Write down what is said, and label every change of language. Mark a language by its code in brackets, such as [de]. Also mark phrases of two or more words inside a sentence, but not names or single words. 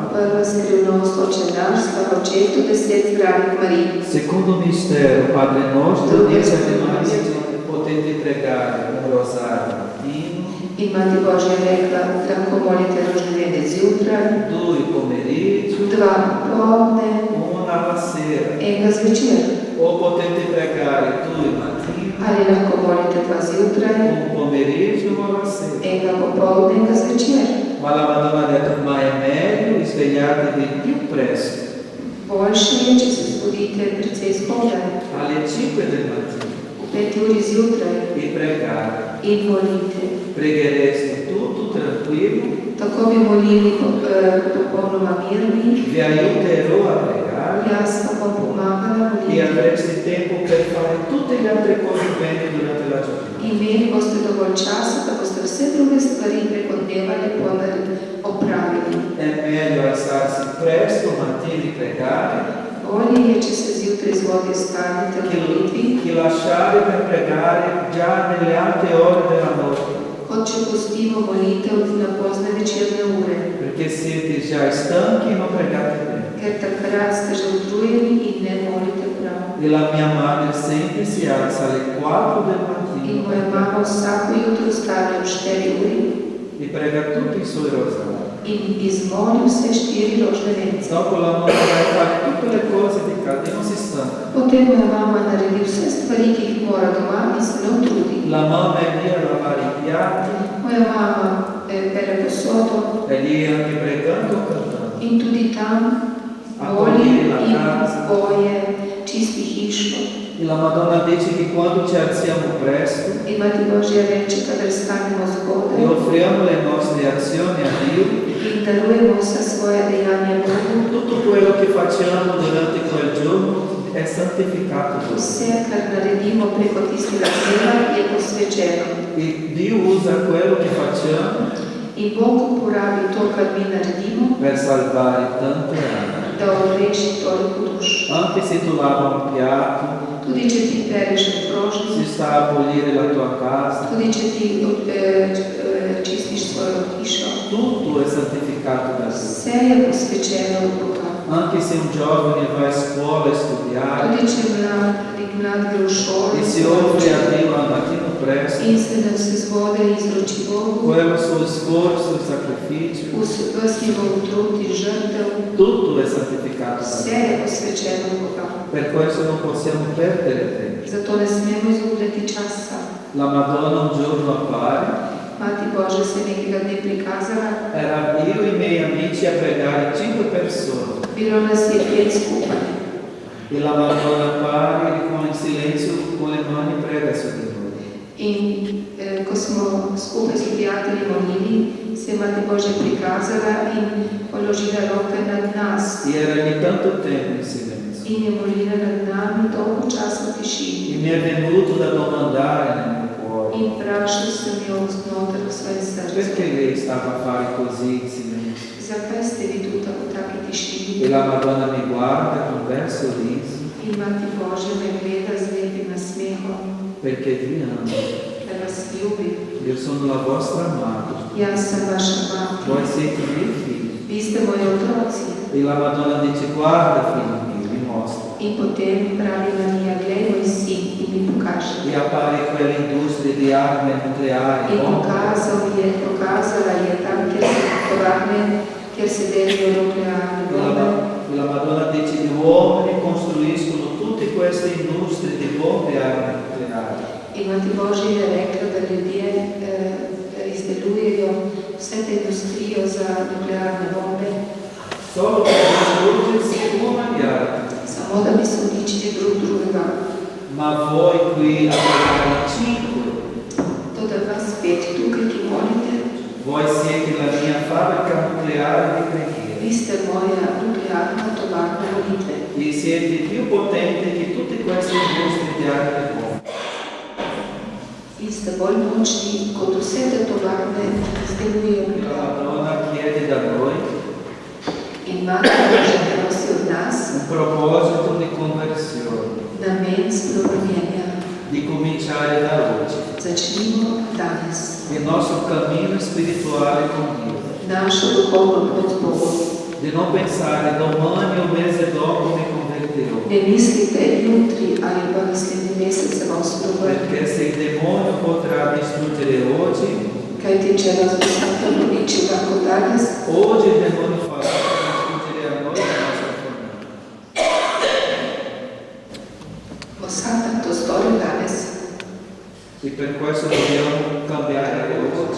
[sl] Prva skrivnost Oče naš, slava Očetu, 10 zdravih Marij. [it] Secondo mistero, Padre nostro, 10 Ave Maria, potete pregare un rosario latino [sl] In Mati Božja je rekla, lahko molite rožnevede zjutraj, [it] 2 pomeriggio, [sl] 2 popovdne, [it] 1 alla sera. [sl] enega zvečer. [it] O potete pregare 2 mattina, [sl] Ali lahko molite 2 zjutraj, [it] 1 pomeriggio, 1 alla sera. [sl] enega popovdne, enega zvečer. [it] Ma la Madonna ha detto, ma è meglio svegliatevi più presto, [sl] Boljše je, če se zbudite precej spodaj, [it] alle 5 del mattino, [sl] v 5 uri zjutraj [it] e pregare. [sl] in molite. [it] Preghereste tutto tranquillo, [sl] Tako bi molili popolnoma mirni, [it] vi aiuterò a pregare [sl] jaz pa bom pomagala [it] e [sl] moliti. [it] avreste tempo per fare tutte le altre cose bene durante la giornata. [sl] Imeli boste dovolj časa, da boste vse druge stvari preko dneva lepo opravili. [it] È meglio alzarsi presto mattina e pregare [sl] Bolje je, če se zjutraj zgodaj stanete v molitvi, [it] che lasciare per pregare già nelle alte ore della notte, [sl] kot če pustimo molitev na pozne večerne ure, [it] perché siete già stanchi e non pregate bene. [sl] ker takrat ste že utrujeni in ne molite prav. [it] E la mia madre sempre si alza alle 4 del [sl] In [it] mattino [sl] moja mama vsako jutro vstane ob 4 uri [it] e prega tutti i suoi rosari. [sl] in izmoli vse 4 rožne vence. [it] Dopo la mamma vai a fare tutte le cose di casa e non si stanca. [sl] Potem moja mama naredi vse stvari, ki jih mora doma in se ne utrudi. [it] La mamma è lì a lavare i piatti, [sl] Moja mama pere posodo [it] è lì anche pregando o cantando. [sl] in tudi tam moli in poje, čisti hišo. [it] E la Madonna dice che quando ci alziamo presto [sl] In Mati Božja reče, kadar stanemo [it] e [sl] zgodaj [it] offriamo le nostre azioni a Dio, [sl] in darujemo vsa svoja dejanja Bogu, [it] tutto quello che facciamo durante quel giorno è santificato da Dio. [sl] vse, kar naredimo preko tistega dneva, je posvečeno. [it] E Dio usa quello che facciamo [sl] In Bog uporabi to, kar mi naredimo, [it] per salvare tante anime. [sl] da odreši toliko duš. [it] Anche se tu lavi un piatto, [sl] Tudi če ti pereš [it] se [sl] krožnic, [it] sta a pulire la tua casa, [sl] tudi če ti čistiš svojo hišo, [it] tutto è santificato da Dio. [sl] vse je posvečeno v Boga. [it] Anche se un giovane va a scuola a studiare [sl] Tudi če mlad gre v šolo [it] e si offre a Dio al mattino presto, [sl] in se zgodaj izroči Bogu, [it] quello suo sforzo e sacrificio, [sl] ves njegov trud in žrtev, [it] tutto è santificato da [sl] vse [it] Dio. [sl] je posvečeno v Boga. [it] Per questo non possiamo perdere tempo. [sl] Zato ne smemo izgubljati časa. [it] La Madonna un giorno appare, [sl] Mati Božja se nekega dne prikazala, [it] era io e i miei amici a pregare 5 persone. [sl] bilo nas je 5 skupaj. [it] E la Madonna appare e con il silenzio con le mani prega su di noi. [sl] In ko smo skupaj s prijatelji molili, se je Mati Božja prikazala in položila roke nad nas [it] E era lì tanto tempo in silenzio. [sl] in je molila nad nami dolgo časa v tišini. [it] E mi è venuto da domandare nel mio cuore, [sl] In vprašal sem jo znotraj v svojem srcu, [it] perché lei stava a fare così in silenzio? [sl] zakaj ste vi tu v taki tišini? [it] E la Madonna mi guarda con bel sorriso, [sl] In Mati Božja me gleda z lepim nasmehom, [it] perché vi amo. [sl] da vas ljubi. [it] Io sono la vostra madre, [sl] Jaz sem vaša mati, [it] voi siete i miei figli. [sl] vi ste moji otroci. [it] E la Madonna dice, guarda figlio mio, mi mostra. [sl] In potem pravi Marija, glej moj sin in mi pokaže. [it] E appare quelle industrie di armi nucleari, [sl] In bombe, pokazala je tam, kjer se tovarne, kjer se delijo nuklearne bombe. [it] E la Madonna dice, gli uomini costruiscono tutte queste industrie di bombe e armi nucleari. [sl] In Mati Božja je rekla, da ljudje izdelujejo vse te industrijo za nuklearne bombe, [it] Solo per distruggersi uno agli altri. [sl] samo da bi se uničili drug drugega. [it] Ma voi qui a pregare 5, [sl] To, da vas 5 tukaj, ki molite, [it] voi siete la mia fabbrica nucleare di preghiera. [sl] vi ste moja nuklearna tovarna molitve. [it] E siete più potenti che tutte queste industrie di armi e bombe. [sl] In ste bolj močni, kot vse te tovarne izdelujejo [it] La [sl] nuklearno. [it] Madonna chiede da noi [sl] In Mati Božja prosi od nas [it] un proposito di conversione, [sl] namen spremenjenja. [it] di cominciare da oggi [sl] Začnimo danes. [it] il nostro cammino spirituale con Dio, [sl] Našo duhovno pot z Bogom. [it] di non pensare domani o mese dopo mi convertirò, [sl] Ne mislite jutri ali pa naslednji mesec se bom spremenil. [it] perché se il demonio potrà distruggere oggi, [sl] Kajti, če vas bo Satan uničila kot danes, [it] hoje il demônio farà para distruggere a noi la nostra famiglia. [sl] bo Satan to storil danes. [it] E per questo dobbiamo cambiare oggi.